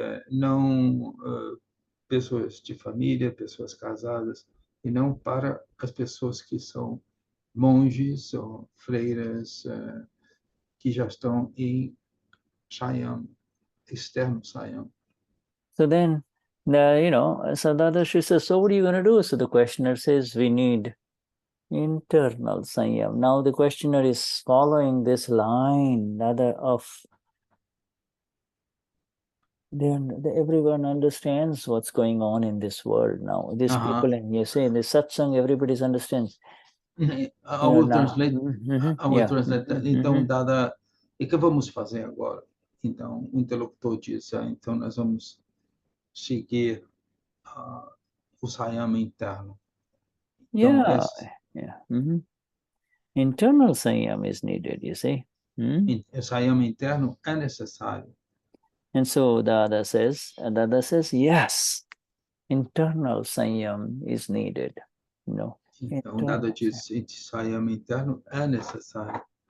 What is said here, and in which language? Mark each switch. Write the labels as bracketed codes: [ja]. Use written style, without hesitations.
[pt] Não pessoas de família, pessoas casadas, e não para as pessoas que são monges ou freiras que já estão em Saiyam, externo Saiyam. [en] So then, Sadadashri says, so what are you going to do? So the questioner says, we need, internal Saiyam. Now the questioner is following this line everyone understands what's going on in this world now. These people, and you say in the satsang, everybody understands. I will translate. I will translate. [pt] Então, dada, e que vamos fazer agora? Então, o interlocutor diz, então nós vamos seguir o Saiyam interno. Então, [en] Internal Saiyam is needed, you see. [pt] O Saiyam interno é necessário. [en] And so Dada says, yes, internal Saiyam is needed. [pt] Então, Dada diz, Saiyam interno é necessário.